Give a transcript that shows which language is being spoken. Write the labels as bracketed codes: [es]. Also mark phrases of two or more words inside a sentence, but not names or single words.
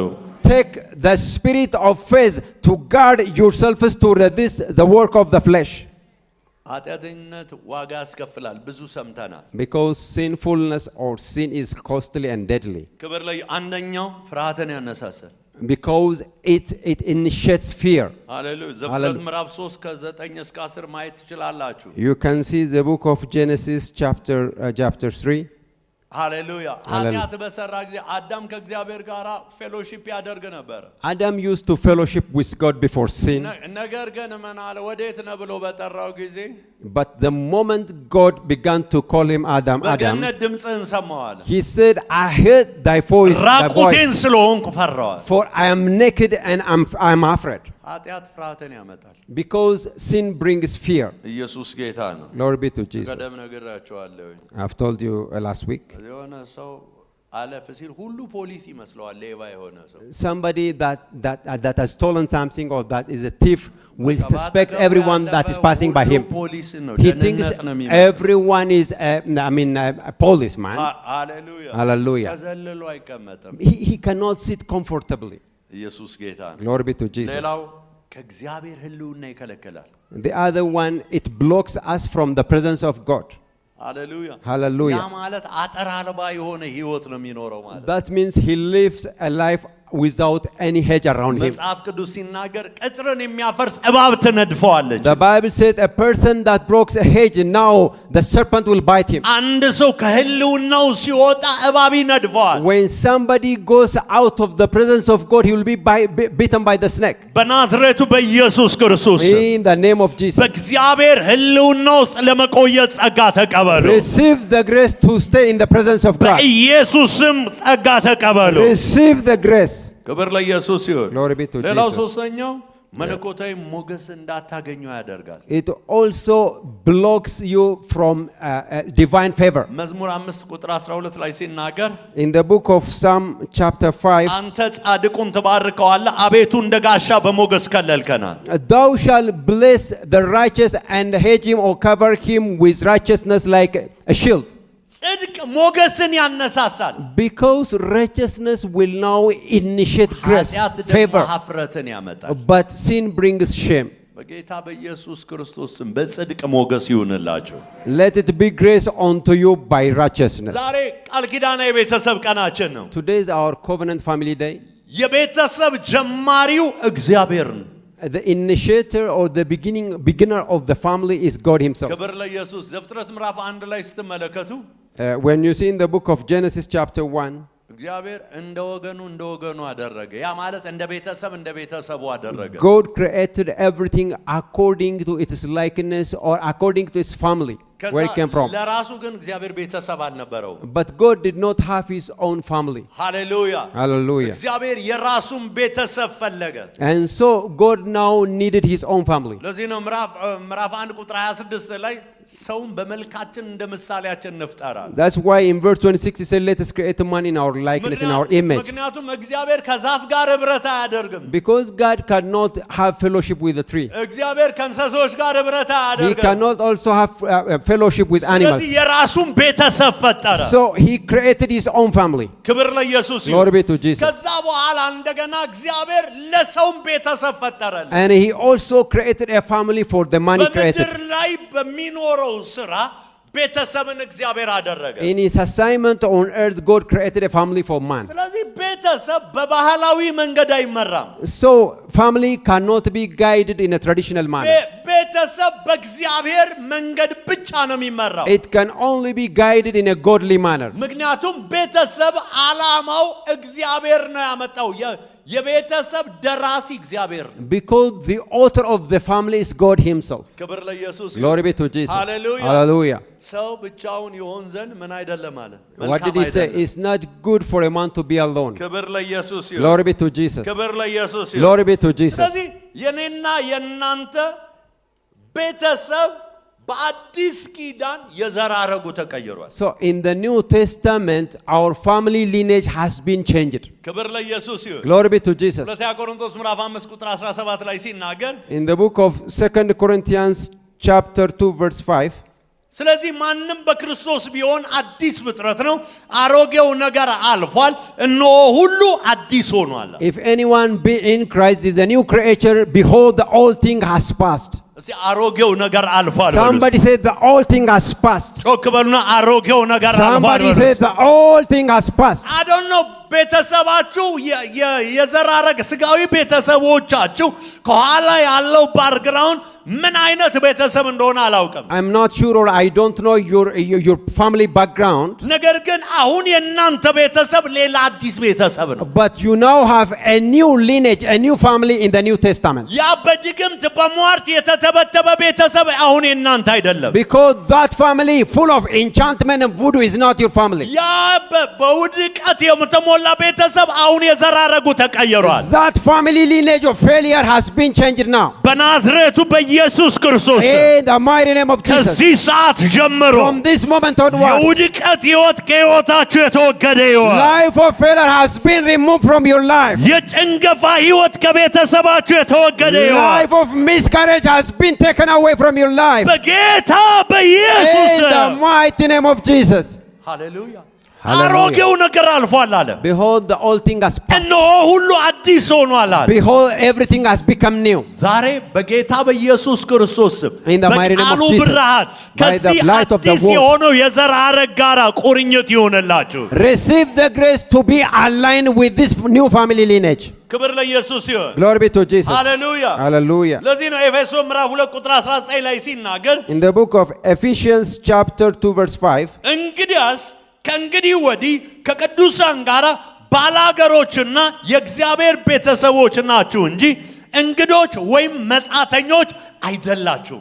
[en] Take the spirit of faith to guard yourselves to resist the work of the flesh. [am] ኃጢአተኝነት ዋጋ ያስከፍላል። ብዙ ሰምተናል። [en] Because sinfulness or sin is costly and deadly. [am] ክብር ላይ አንደኛው ፍርሃትን ያነሳሳል። [en] Because it initiates fear. [am] ሃሌሉያ ዘፍጥረት ምዕራፍ 3 ከ9 እስከ 10 ማየት ትችላላችሁ። [en] You can see the book of Genesis chapter 3. [am] ሃሌሉያ ኃጢአት በሰራ ጊዜ አዳም ከእግዚአብሔር ጋር ፌሎሺፕ ያደርግ ነበር። [en] Adam used to fellowship with God before sin. [am] ነገር ግን ምን አለ ወዴት ነህ ብሎ በጠራው ጊዜ [en] But the moment God began to call him Adam, [am] በገነት ድምፅህን ሰማሁ አለ። [en] he said, I heard thy voice, [am] ራቁቴን ስለሆንኩ ፈራሁ። [en] for I am naked and I'm afraid. [am] ኃጢአት ፍርሃትን ያመጣል። [en] Because sin brings fear. [am] ኢየሱስ ጌታ ነው። [en] Glory be to Jesus. [am] ቀደም ነግራችኋለሁ። [en] I've told you last week. [am] የሆነ ሰው አለፍ ሲል ሁሉ ፖሊስ ይመስለዋል ሌባ የሆነ ሰው። [en] Somebody that has stolen something or that is a thief will suspect everyone that is passing by him. He thinks everyone is a policeman. Hallelujah. Hallelujah. [am] ተዘልሎ አይቀመጥም። [en] He cannot sit comfortably. [am] ኢየሱስ ጌታ ነው። [en] Glory be to Jesus. [am] ሌላው ከእግዚአብሔር ሕልውና ይከለክላል። [en] The other one, it blocks us from the presence of God. [am] ሃሌሉያ [en] Hallelujah. [am] ያ ማለት አጥር አልባ የሆነ ህይወት ነው የሚኖረው ማለት። [en] That means he lives a life without any hedge around him. [am] መጽሐፍ ቅዱስ ሲናገር ቅጥርን የሚያፈርስ እባብ ትነድፈዋለች። [en] The Bible said a person that breaks a hedge, now the serpent will bite him. [am] አንድ ሰው ከህልውናው ሲወጣ እባብ ይነድፈዋል። [en] When somebody goes out of the presence of God, he will be bitten by the snake. [am] በናዝሬቱ በኢየሱስ ክርስቶስ [en] In the name of Jesus. [am] በእግዚአብሔር ህልውና ውስጥ ለመቆየት ጸጋ ተቀበሉ። [en] Receive the grace to stay in the presence of God. [am] በኢየሱስም ጸጋ ተቀበሉ። [en] Receive the grace. [am] ክብር ለኢየሱስ ይሁን። [en] Glory be to [am] ሌላው [en] Jesus. [am] ሶስተኛው መለኮታዊ ሞገስ እንዳታገኙ ያደርጋል። [en] It also blocks you from divine favor. [am] መዝሙር 5 ቁጥር 12 ላይ ሲናገር [en] In the book of Psalm chapter 5, [am] አንተ ጻድቁን ትባርከዋለህ አቤቱ እንደ ጋሻ በሞገስ ከለልከናል። [en] thou shalt bless the righteous and hedge him or cover him with righteousness like a shield. [am] ጽድቅ ሞገስን ያነሳሳል። [en] Because righteousness will now initiate grace, [am] ኃጢአት ደግሞ [en] favor, [am] ኀፍረትን ያመጣል። [en] but sin brings shame. [am] በጌታ በኢየሱስ ክርስቶስ ስም በጽድቅ ሞገስ ይሁንላችሁ። [en] Let it be grace unto you by righteousness. [am] ዛሬ ቃል ኪዳና የቤተሰብ ቀናችን ነው። [en] Today is our covenant family day. [am] የቤተሰብ ጀማሪው እግዚአብሔር ነው። [en] The initiator or the beginner of the family is God himself. [am] ክብር ለኢየሱስ። ዘፍጥረት ምዕራፍ 1 ላይ ስትመለከቱ [en] When you see in the book of Genesis chapter 1, [am] እግዚአብሔር እንደ ወገኑ አደረገ። ያ ማለት እንደ ቤተሰቡ አደረገ። [en] God created everything according to its likeness or according to its family, where it came from. [am] ለራሱ ግን እግዚአብሔር ቤተሰብ አልነበረው። [en] But God did not have his own family. [am] ሃሌሉያ [en] Hallelujah. [am] እግዚአብሔር የራሱን ቤተሰብ ፈለገ። [en] And so God now needed his own family. [am] ለዚህ ነው ምዕራፍ 1 ቁጥር 26 ላይ ሰውን በመልካችን እንደ ምሳሌያችን እንፍጠራለን። [en] That's why in verse 26 he said, let us create a man in our likeness, in our image. [am] ምክንያቱም እግዚአብሔር ከዛፍ ጋር ህብረት አያደርግም። [en] Because God cannot have fellowship with the tree. [am] እግዚአብሔር ከእንስሶች ጋር ህብረት [en] He [am] አያደርግም። [en] cannot also have fellowship with animals. [am] ስለዚህ የራሱን ቤተሰብ ፈጠረ። [en] So he created his own family. [am] ክብር ለኢየሱስ ይሁን። [en] Glory be to Jesus. [am] ከዛ በኋላ እንደገና እግዚአብሔር ለሰውም ቤተሰብ ፈጠረልን። [en] And he also created a family for the man he created. [am] በምድር ላይ በሚኖረው ስራ ቤተሰብን እግዚአብሔር አደረገ። [en] In his assignment on earth, God created a family for man. [am] ስለዚህ ቤተሰብ በባህላዊ መንገድ አይመራም። [en] So family cannot be guided in a traditional manner. [am] ቤተሰብ በእግዚአብሔር መንገድ ብቻ ነው የሚመራው። It can only be guided in a godly manner. ምክንያቱም ቤተሰብ ዓላማው እግዚአብሔር ነው ያመጣው። የቤተሰብ ደራሲ እግዚአብሔር ነው። [en] Because the author of the family is God himself. [am] ክብር ለኢየሱስ ይሁን። [en] Glory be to Jesus. Hallelujah. Hallelujah. [am] ሰው ብቻውን ይሆን ዘንድ ምን አይደለም አለ። [en] What did he say? It's not good for a man to be alone. [am] ክብር ለኢየሱስ ይሁን። [en] Glory be to Jesus. [am] ክብር ለኢየሱስ ይሁን። [en] Glory be to Jesus. [am] ስለዚህ የኔና የናንተ ቤተሰብ በአዲስ ኪዳን የዘራረጉ ተቀይሯል። [en] So in the New Testament, our family lineage has been changed. [am] ክብር ለኢየሱስ ይሁን። [en] Glory be to Jesus. [am] ሁለተኛ ቆሮንቶስ ምዕራፍ 5 ቁጥር 17 ላይ ሲናገር [en] In the book of 2 Corinthians chapter 2 verse 5, [am] ስለዚህ ማንም በክርስቶስ ቢሆን አዲስ ፍጥረት ነው፣ አሮጌው ነገር አልፏል፣ እነሆ ሁሉ አዲስ ሆኗል። [en] if anyone be in Christ is a new creature, behold the old thing has passed. [am] እስቲ አሮጌው ነገር አልፏል። [en] Somebody said the old thing has passed. [am] ጮክ በሉና አሮጌው ነገር አልፏል። [en] Somebody said the old thing has passed. I don't know [am] ቤተሰባችሁ የዘራረግ ስጋዊ ቤተሰቦቻችሁ ከኋላ ያለው ባክግራውንድ ምን አይነት ቤተሰብ እንደሆነ አላውቅም። [en] I'm not sure or I don't know your family background. [am] ነገር ግን አሁን የእናንተ ቤተሰብ ሌላ አዲስ ቤተሰብ ነው። [en] But you now have a new lineage, a new family in the New Testament. [am] ያ በድግምት በሟርት የተተበተበ ቤተሰብ አሁን የእናንተ አይደለም። [en] Because that family full of enchantment and voodoo is not your family. [am] ያ በውድቀት የተሞላ ቤተሰብ አሁን የዘራረጉ ተቀይሯል። [en] That family lineage of failure has been changed now. [am] በናዝሬቱ በኢየሱስ ክርስቶስ [en] In the mighty name of Jesus. [am] ከዚህ ሰዓት ጀምሮ [en] From this moment onwards, [am] የውድቀት ሕይወት ከሕይወታችሁ የተወገደ ይሆን። [en] life of failure has been removed from your life. [am] የጭንገፋ ሕይወት ከቤተሰባችሁ የተወገደ ይሆን። [en] Life of miscarriage has been taken away from your life. [am] በጌታ በኢየሱስ [en] In the mighty name of Jesus. [am] ሃሌሉያ። [en] Hallelujah. [am] አሮጌው ነገር አልፏል አለ። [en] Behold, the old thing has passed. [am] እነሆ ሁሉ አዲስ ሆኗል አለ። [en] Behold, everything has become new. [am] ዛሬ በጌታ በኢየሱስ ክርስቶስ ስም [en] In the mighty name of [am] በቃሉ [en] Jesus, [am] ብርሃን [en] by the [am] ከዚህ [en] light of the [am] አዲስ [en] word, [am] የሆነው የዘር ሐረግ ጋር ቁርኝት ይሆንላችሁ። [en] receive the grace to be aligned with this new family lineage. [am] ክብር ለኢየሱስ ይሁን። [en] Glory be to Jesus. [am] ሃሌሉያ። [en] Hallelujah. [am] ለዚህ ነው ኤፌሶን ምዕራፍ 2 ቁጥር 19 ላይ ሲናገር [en] In the book of Ephesians chapter 2 verse 5, [am] እንግዲያስ ከእንግዲህ ወዲህ ከቅዱሳን ጋር ባላገሮችና የእግዚአብሔር ቤተሰቦች ናችሁ እንጂ እንግዶች ወይም መጻተኞች አይደላችሁም።